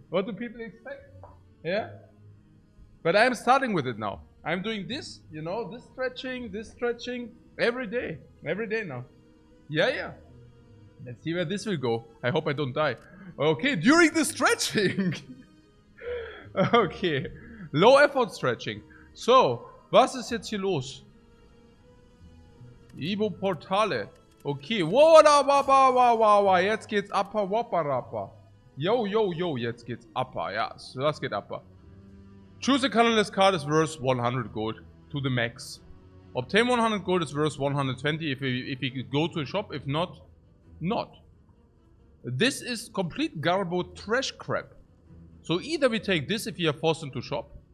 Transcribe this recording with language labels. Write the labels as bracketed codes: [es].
[en] What do people expect? Yeah? But I'm starting with it now. I'm doing this, you know, this stretching, every day now. Yeah. Let's see where this will go. I hope I don't die. Okay, during the stretching. Okay, low effort stretching. [de] So, was ist jetzt hier los? Ibo Portale. Okay, wow, jetzt geht's upper, wapper. Yo, jetzt geht's upper, ja, so das geht upper. [en] Choose a colorless card is worth 100 gold to the max. Obtain 100 gold is worth 120 if you go to a shop, if not, not. This is complete garbo trash crap. So either we take this if you are forced into shop.